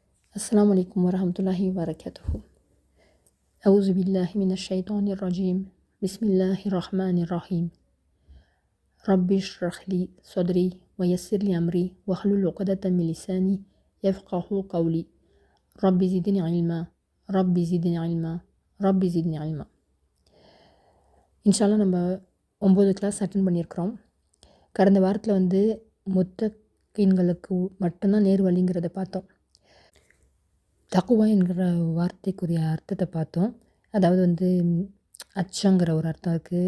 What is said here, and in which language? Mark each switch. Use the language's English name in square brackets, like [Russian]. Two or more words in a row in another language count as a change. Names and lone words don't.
[Arabic] السلام عليكم ورحمة الله وبركاته. أعوذ بالله من الشيطان الرجيم. بسم الله الرحمن الرحيم. رب اشرح لي صدري ويسر لي أمري واحلل عقدة من لساني يفقه قولي. رب زدني علما رب زدني علما رب زدني علما. [Tamil] இன்ஷால்லா நம்ம 9 கிளாஸ் அட்டன் பண்ணியிருக்கிறோம். கடந்த வாரத்தில் முத்தகீன்களுக்கு மட்டும்தான் நேர் வழிங்கிறத பார்த்தோம். தக்குவா என்கிற வார்த்தைக்குரிய அர்த்தத்தை பார்த்தோம். அதாவது அச்சங்கிற ஒரு அர்த்தம் இருக்குது.